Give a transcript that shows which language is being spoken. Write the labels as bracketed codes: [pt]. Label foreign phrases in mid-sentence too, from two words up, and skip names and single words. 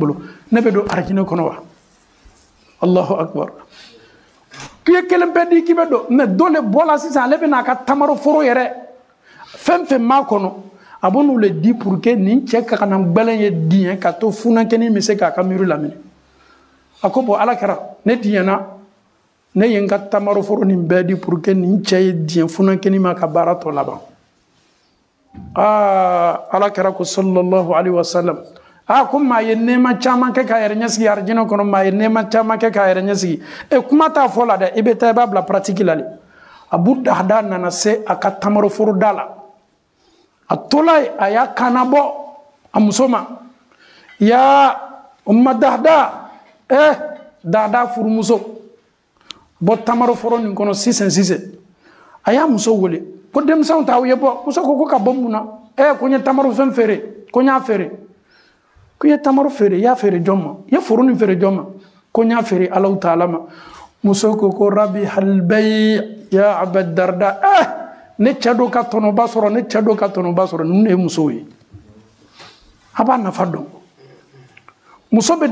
[bm] bolo ne bɛ don arijinɛ kɔnɔ wa [ar] allahu akbar [bm] k'i ye kelen pe di k'i bɛ don mɛ dɔ le bɔla sisan ale bɛ n'a ka tamaro foro yɛrɛ fɛn fɛn m'a kɔnɔ a bɛ n'u le di [fr] pour que [bm] nin cɛ ka kana gbɛlɛn ye diɲɛ ka to funankɛnin bɛ se k'a ka miiri laminɛ a ko bɔn ala kɛra ne diɲɛna ne ye n ka tamaro foro nin bɛɛ di [fr] pour que [bm] nin cɛ ye diɲɛ funankɛnin ma ka baara tɔ laban ala kɛra ko [ar] sallallahu alaihi wasallam [bm] ko maa ye nɛɛma caman kɛ k'a yɛrɛ ɲɛsigi arijinɛ kɔnɔ maa ye nɛɛma caman kɛ k'a yɛrɛ ɲɛsigi kuma t'a fɔ la dɛ i bɛ taa i b'a bila pratique la de abu dahda nana se a ka tamaro foro da la a tola yen a y'a kanna bɔ a muso ma ya umma dahda dahda furumuso bɔ tamaro foro nin kɔnɔ sisan a y'a muso wele ko denmisɛnw t'aw ye bɔ muso ko ka bɔ mun na ko n ye tamaro fɛn feere ko n y'a feere ko i ye tamaro feere i y'a feere jɔn ma i ye foro nin feere jɔn ma ko n y'a feere alahu taala ma muso ko rabi halbayi ya aba darda ne cɛ dɔ ka tɔnɔba sɔrɔ ne cɛ dɔ ka tɔnɔba sɔrɔ ninnu ye musow ye a b'a nafa dɔn muso bɛ